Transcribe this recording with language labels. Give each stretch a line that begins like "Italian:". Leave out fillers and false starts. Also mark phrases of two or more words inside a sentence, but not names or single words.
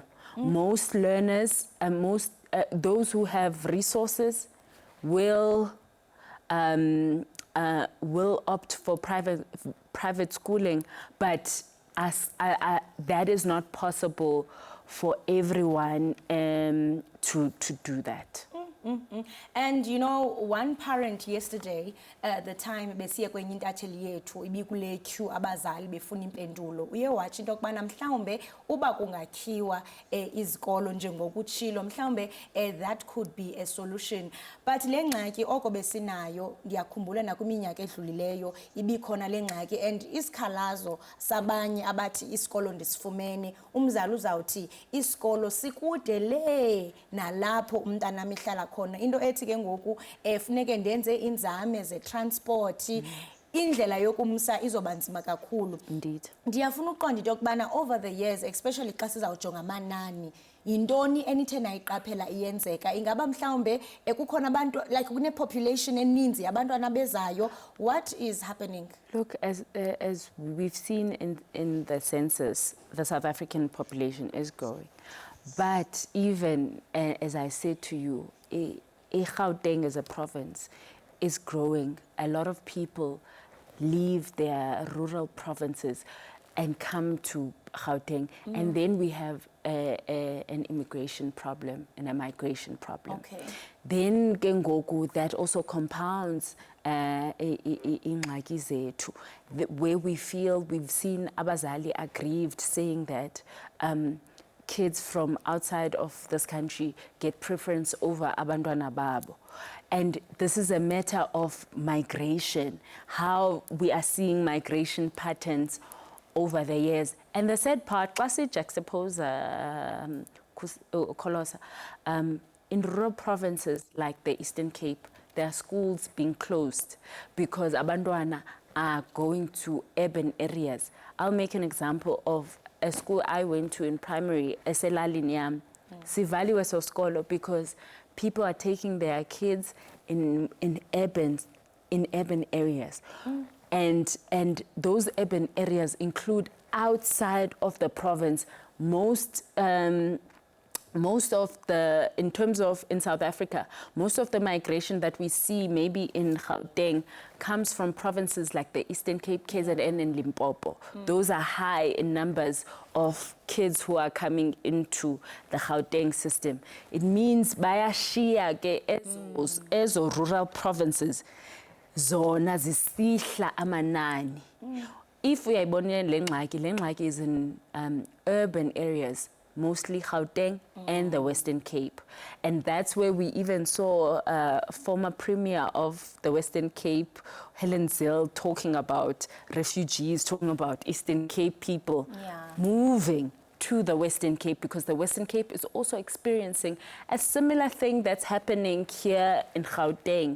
English: Most learners, those who have resources will opt for private schooling, but that is not possible for everyone to do that. And you know, one parent yesterday, the time
Xhosa: besiya kwenye intatheli yethu ibikule queue abazali befuna impendulo, uye wathi into yokubana mhlawumbe uba kungakhiwa izikolo njengokutshilo, mhlawumbe
English: that could be a solution.
Xhosa: But le ngxaki oko besinayo, ndiyakhumbula nakwiminyaka edlulileyo ibikhona le ngxaki, and isikhalazo sabanye abathi isikolo ndisifumene, umzali uzawuthi isikolo sikude le nalapho umntana mihlala khona, into ethi ke ngoku funeke ndenze inzame ze-transport, indlela yokumsa izoba nzima kakhulu.
English: Indeed.
Xhosa: Ndiyafuna uqonda into yokubana
English: over the years, especially
Xhosa: xa sizawujonga amanani, yintoni enithe nayiqaphela iyenzeka? Ingaba mhlawumbe kukhona abantu, like kune-population eninzi abantwana bezayo,
English: what is happening? Look, as we've seen in the census, the South African population is growing. But even, as I said to you, Gauteng as a province is growing. A lot of people leave their rural provinces and come to Gauteng. And then we have an immigration problem and a migration problem. Okay. Then Gengoku, that also compounds
Xhosa: ingxaki zethu,
English: where we feel we've seen abazali aggrieved, saying that kids from outside of this country get preference over
Xhosa: abantwana babo.
English: And this is a matter of migration, how we are seeing migration patterns over the years. And the sad part, xa juxtapose Kholosa, in rural provinces like the Eastern Cape, there are schools being closed because abantwana are going to urban areas. I'll make an example of a school I went to in primary,
Xhosa: eselalini yam. Sivaliwe so skolo
English: because people are taking their kids in urban areas. And those urban areas include outside of the province. Most of the, in terms of in South Africa, most of the migration that we see maybe in Gauteng comes from provinces like the Eastern Cape, KZN and Limpopo. Those are high in numbers of kids who are coming into the Gauteng system. It means
Xhosa: bayashiya ke ezo
English: rural provinces
Xhosa: zona zisihla amanani.
English: If we are
Xhosa: le ngxaki
English: is in urban areas, mostly Gauteng and the Western Cape. And that's where we even saw former Premier of the Western Cape, Helen Zille, talking about refugees, talking about Eastern Cape people moving to the Western Cape because the Western Cape is also experiencing a similar thing that's happening here in Gauteng.